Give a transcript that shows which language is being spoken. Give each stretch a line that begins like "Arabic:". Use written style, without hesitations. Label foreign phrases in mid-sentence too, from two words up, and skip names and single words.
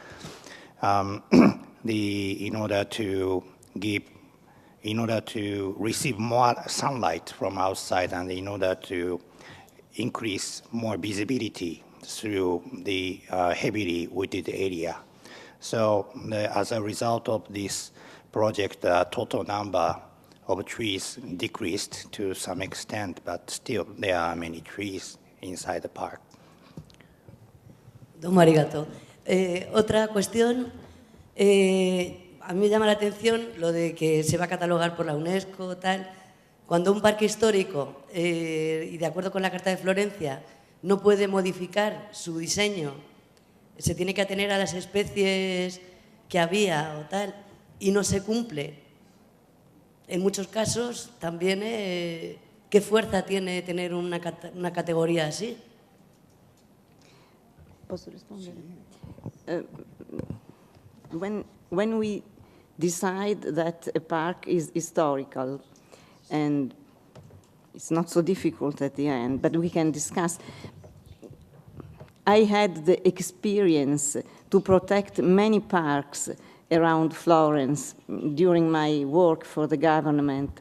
English: in order to receive more sunlight from outside, and in order to increase more visibility through the heavily wooded area. So as a result of this project, the total number of trees decreased to some extent, but still there are many trees inside the park.
Japanese: どうもありがとう.
Spanish: Otra cuestión, a mí me llama la atención lo de que se va a catalogar por la UNESCO, tal. Cuando un parque histórico, y de acuerdo con la Carta de Florencia, no puede modificar su diseño, se tiene que atener a las especies que había o tal, y no se cumple. En muchos casos también, ¿qué fuerza tiene tener una categoría así?
Italian: Posso rispondere?
English: When we decide that a park is historical, and it's not so difficult at the end, but we can discuss. I had the experience to protect many parks around Florence during my work for the government.